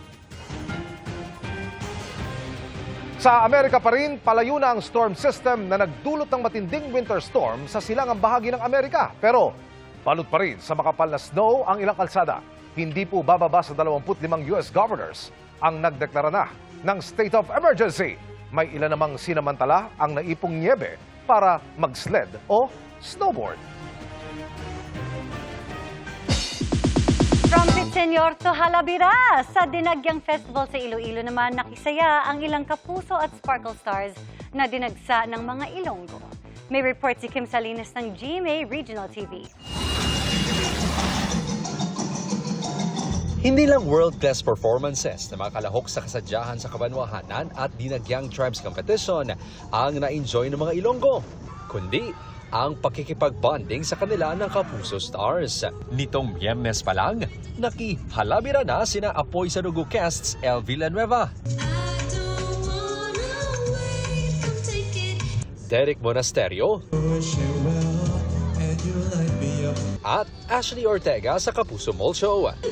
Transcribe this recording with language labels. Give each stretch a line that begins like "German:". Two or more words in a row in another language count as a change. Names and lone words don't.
Filipino: Sa Amerika pa rin, palayo na ang
English: storm system
Filipino: na nagdulot ng matinding
English: winter storm
Filipino: sa silangang bahagi ng Amerika. Pero balot pa rin sa makapal na snow ang ilang kalsada. Hindi po bababa sa 25
English: US governors
Filipino: ang nagdeklara na ng
English: state of emergency.
Filipino: May ilan namang sinamantala ang naipong niebe para mag-sled o snowboard. From Pitsenyor to Halabira, sa Dinagyang Festival sa Iloilo naman nakisaya ang ilang kapuso at sparkle stars na dinagsa ng mga Ilonggo. May report si Kim Salinas ng GMA Regional TV. Hindi lang
English: world-class performances
Filipino: na makalahok sa kasadyahan sa Kabanwahanan at Dinagyang Tribes Competition ang na-enjoy ng mga Ilonggo, kundi ang pakikipag-bonding sa kanila ng Kapuso Stars. Nitong Miyernes pa lang, nakihalabira na sina Apoy Sarugo casts El Villanueva, Derek Monasterio, at Ashley Ortega sa Kapuso Mall Show.